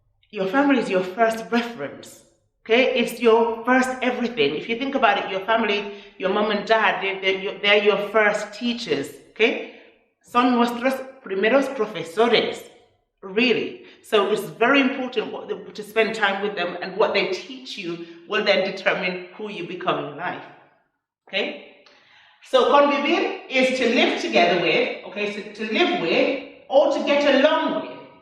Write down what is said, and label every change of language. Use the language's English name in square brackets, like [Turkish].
[English] Your family is your first reference. Okay? It's your first everything. If you think about it, your family, your mom and dad, they're your first teachers. Okay? [Spanish] Son nuestros primeros profesores. [English] Really. So it's very important to spend time with them, and what they teach you will then determine who you become in life. Okay? So convivir is to live together with, okay, so to live with or to get along with.